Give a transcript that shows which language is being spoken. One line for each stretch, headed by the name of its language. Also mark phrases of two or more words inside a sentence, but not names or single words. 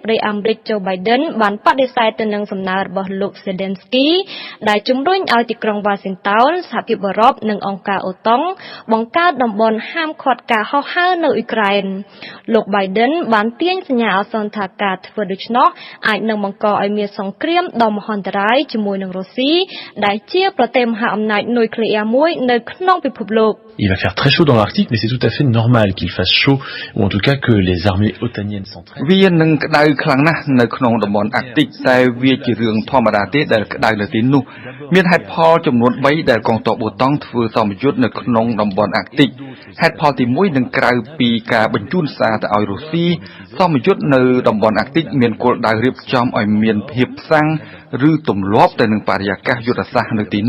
Khmer: តីអាមេរិក Joe Biden បានបដិសេធទៅនឹងសំណើរបស់លោក Zelensky ដែលជំរុញឲ្យទីក្រុងវ៉ាស៊ីនតោនសហភាពអឺរ៉ុបនិងអង្គការអូតុងបង្កើតតំបន់ហាមឃាត់ការហោះហើរនៅអ៊ុយក្រែនលោក Biden បានទាញសញ្ញាអាសន្នថាការធ្វើដូច្នោះអាចនឹងបង្កឲ្យមានសង្គ្រាមដ៏មហន្តរាយជាមួយនឹងរុស្ស៊ីដែលជាប្រទេសមហាអំណាចនុយក្លេអ៊ែរមួយនៅក្នុងពិភពលោក
French: Il va faire très chaud dans l'Arctique, mais c'est tout à fait normal qu'il fasse chaud, ou en tout cas que les armées otaniennes s'entraînent.
Khmer: វានឹងក្តៅខ្លាំងណាស់នៅក្នុងតំបន់អាកទិកតែវាជារឿងធម្មតាទេដែលក្តៅនៅទីនោះមានហេតុផលចំនួន3ដែលកងទ័ពអូតុងធ្វើសម្ពយុទ្ធនៅក្នុងតំបន់អាកទិកហេតុផលទី1នឹងក្រៅពីការបញ្ជូនសារទៅឲ្យរុស្ស៊ីសម្ពយុទ្ធនៅតំបន់អាកទិកមានគោលដៅរៀបចំឲ្យមានភាពផ្សាំងឬទម្លាប់ទៅនឹងបរិយាកាសយុទ្ធសាស្ត្រនៅទី